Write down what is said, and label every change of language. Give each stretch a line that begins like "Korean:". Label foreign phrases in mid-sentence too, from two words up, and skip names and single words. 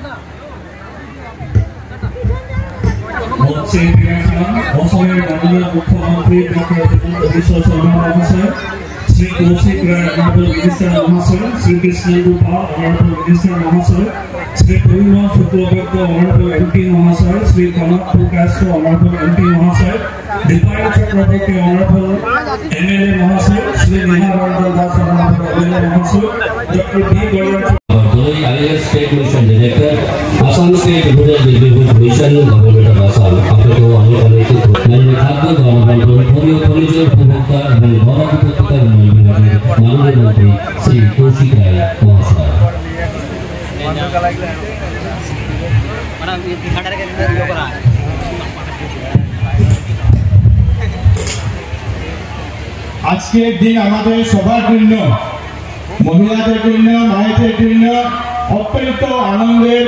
Bangla: অসমের মাননীয় মুখ্যমন্ত্রী ডক্টর হিমন্ত বিশ্ব শর্মা মহাশয়,
English: Sri Kaushik Rai, Honorable Minister Mahasaya, Sri Krishnendu Pal, Honorable Minister Mahasaya, Sri Purima Shuklabhakta, Honorable MP Mahasaya, Sri Kanak Pulkastro, Honorable MP Mahasaya, Dipayal Chakraborty, Honorable MLA Mahasaya, Sri Neha Das, Honorable MLA Mahasaya, Dr. B. Gaurav Bardoloi, IAS State Mission Director, Assam State Rural Livelihood Mission, Government of Assam।
Bangla: আপনাকে অনেক অনেক ধন্যবাদ। খাদ্য গণবন্টন, খনিজ উপভোক্তা এবং গণ উপত্যকার উন্নয়ন বিভাগের মাননীয় মন্ত্রী শ্রী কৌশিক রায় মহাশয়। আজকের দিন আমাদের সবার জন্য, মহিলাদের জন্য, মায়েদের জন্য অত্যন্ত আনন্দের।